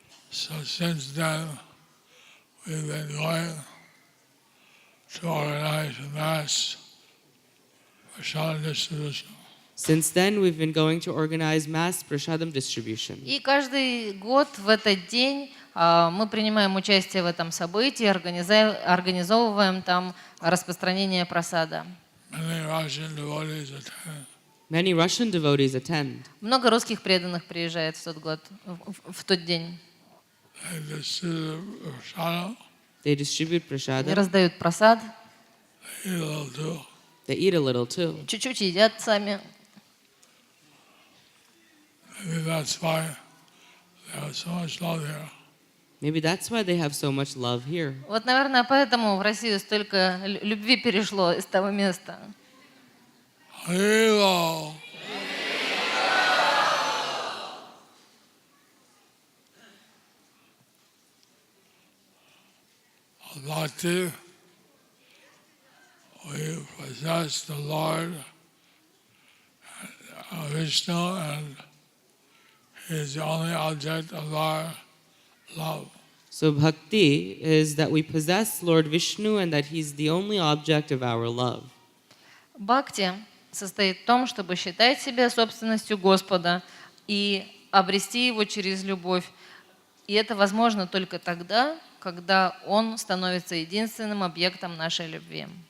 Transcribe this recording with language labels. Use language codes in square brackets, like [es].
[en] So since then, we've been going to organize a mass prasad distribution. Since then, we've been going to organize mass prashadam distribution. [ru] И каждый год в этот день мы принимаем участие в этом событии, организовываем там распространение прасада. [en] Many Russian devotees attend. Many Russian devotees attend. [ru] Много русских преданных приезжает в тот год, в тот день. [en] They distribute prasad. They distribute [ru] Они [en] prashadam. [ru] раздают прасад, [en] They eat a little too. They eat a little too. [ru] чуть-чуть едят сами. [en] Maybe that's why They have so much love here. Maybe that's why they have so much love here. [ru] Вот, наверное, поэтому в Россию столько любви перешло из того места. [en] Hero. Bhakti, we possess the Lord Vishnu, and He is the only object of our love. So bhakti is that we possess Lord Vishnu and that He's the only object of our love. [ru] Бхакти состоит в том, чтобы считать себя собственностью Господа и обрести Его через любовь. И это возможно только тогда, когда Он становится единственным объектом нашей любви.